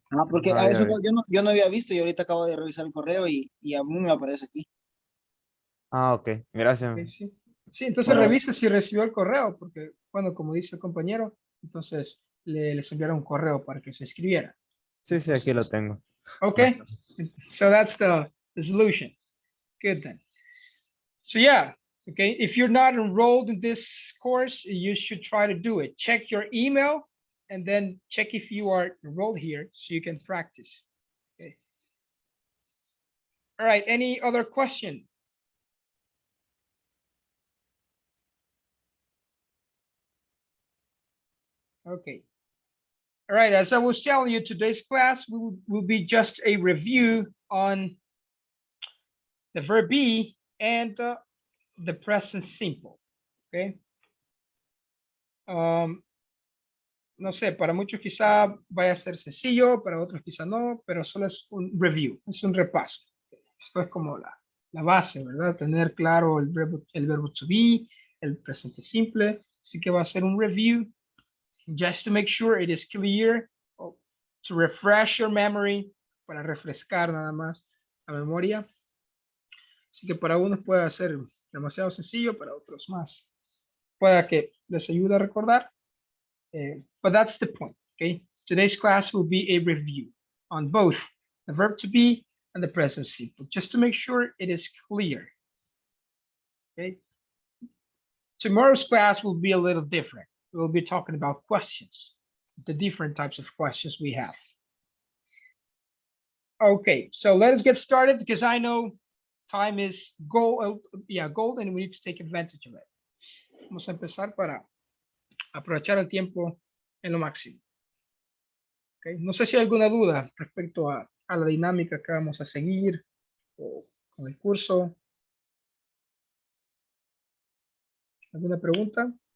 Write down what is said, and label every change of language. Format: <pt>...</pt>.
<es>Ah, porque no a había eso visto. yo no había visto y ahorita acabo de revisar el correo y a mí me aparece aquí. Ah, ok. Gracias. Ok, sí. Sí, entonces Bueno, revise si recibió el correo, porque, bueno, como dice el compañero, entonces les enviaron un correo para que se inscribiera. Sí, sí, aquí lo Entonces, tengo.</es> <en>okay, so that's the solution. Good then. So yeah, okay, if you're not enrolled in this course, you should try to do it. Check your email and then check if you are enrolled here so you can practice. Okay. All right, any other question? Okay. All right, as I was telling you, today's class will be just a review on the verb be and the present simple. Okay.</en> <es>No sé, para muchos quizá vaya a ser sencillo, para otros quizá no, pero solo es un review, es un repaso. Esto es como la base, ¿verdad? Tener claro el verbo to be, el presente simple. Así que va a ser un review</es> <en>just to make sure it is clear, to refresh your memory,</en> <es>para refrescar nada más la memoria. Así que para unos puede ser demasiado sencillo, para otros más. Pueda que les ayude a recordar.</es> <en>But that's the point, okay? Today's class will be a review on both the verb to be and the present simple, just to make sure it is clear, okay? Tomorrow's class will be a little different. We'll be talking about questions, the different types of questions we have. Okay, so let us get started because I know time is gold, gold, and we need to take advantage of it.</en> <es>Vamos a empezar para aprovechar el tiempo en lo máximo. Okay. No sé si hay alguna duda respecto a la dinámica que vamos a seguir o con el curso. ¿Alguna pregunta?</es>